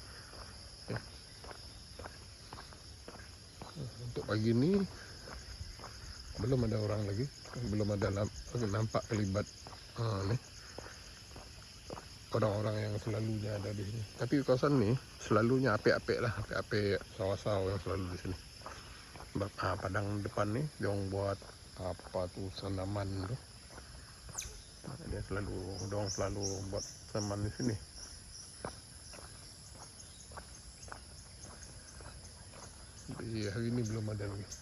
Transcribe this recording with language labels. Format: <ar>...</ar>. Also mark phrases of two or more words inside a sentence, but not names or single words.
<ms>Okay. Untuk pagi ini belum ada orang lagi, belum ada nampak kelibat nih orang-orang yang selalunya ada di sini. Tapi kawasan ni selalunya apik-apik lah, apik-apik sawah-sawah yang selalu di sini. Padang depan ni dia orang buat apa tu sanaman tu. Dia selalu buat sanaman di sini. Jadi hari ini belum ada lagi.</ms>